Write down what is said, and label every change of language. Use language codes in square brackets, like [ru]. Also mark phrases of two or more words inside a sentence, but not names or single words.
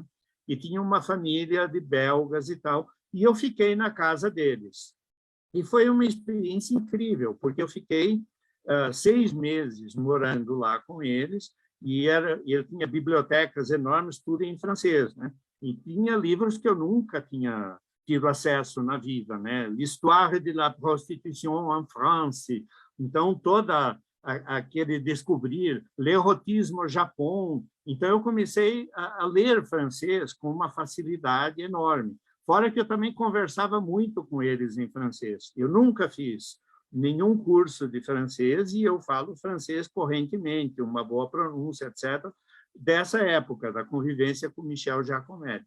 [pt] E tinha uma família de belgas e tal, e eu fiquei na casa deles. E foi uma experiência incrível, porque eu fiquei 6 meses morando lá com eles, e eu tinha bibliotecas enormes, tudo em francês, né? E tinha livros que eu nunca tinha tido acesso na vida, né? [fr] L'histoire de la prostitution en France. [pt] Então, toda aquele descobrir, [fr] l'erotisme au [pt] Japão. Então, eu comecei a ler francês com uma facilidade enorme. Fora que eu também conversava muito com eles em francês. Eu nunca fiz nenhum curso de francês e eu falo francês correntemente, uma boa pronúncia, etc., dessa época, da convivência com Michel Giacometti.